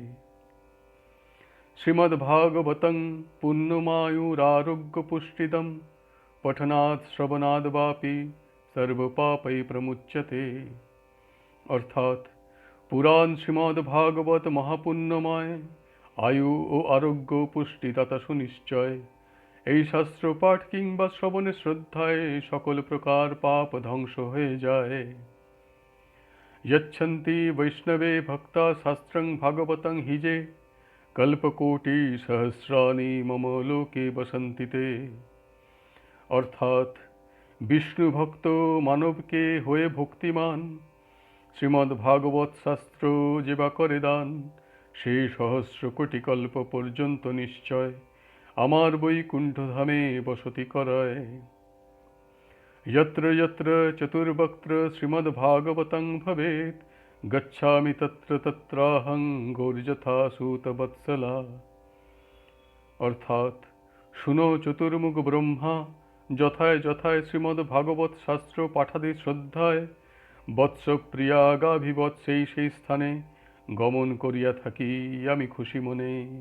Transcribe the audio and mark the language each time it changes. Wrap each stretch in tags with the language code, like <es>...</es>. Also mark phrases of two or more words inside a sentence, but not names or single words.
<sa>শ্রীমদ্ ভাগবতং পুণ্যমায়ুরারোগ্য পুষ্টিদম পঠনাৎ শ্রবণাদ বাপি সর্বপাপৈ প্রমুচ্যতে।</sa> <bn>অর্থাৎ পুরাণ শ্রীমদ্ ভাগবত মহাপুণ্যময়, আয়ু ও আরোগ্য পুষ্টিদাতা সুনিশ্চয়। এই শাস্ত্র পাঠ কিংবা শ্রবণে শ্রদ্ধায় সকল প্রকার পাপ ধ্বংস হয়ে যায়।</bn> <sa>यच्छन्ति वैष्णवे भक्ता शास्त्रं भागवतं हि जे कल्पकोटि सहस्राणि मम लोके बसन्ति ते।</sa> <bn>অর্থাৎ বিষ্ণু ভক্ত মানবকে হয়ে ভক্তিমান শ্রীমদ্ ভাগবত শাস্ত্র যে বা করে দান, সেই সহস্র কোটি কল্প পর্যন্ত নিশ্চয় আমার বৈকুণ্ঠধামে বসতি করায়।</bn> <sa>यत्र यत्र चतुर्वक्त्र श्रीमद्भागवतं भवेत् गच्छामि तत्र तत्राहं गौर्यथा सूतवत्सला।</sa> <bn>অর্থাৎ শুনো চতুর্মুখ ব্রহ্মা যথায় যথায় শ্রীমদ্ ভাগবত শাস্ত্র পাঠাদি শ্রদ্ধায় বৎসপ্রিয়া গাভিবৎ সেই স্থানে গমন করিয়া থাকি আমি খুশি মনে।</bn>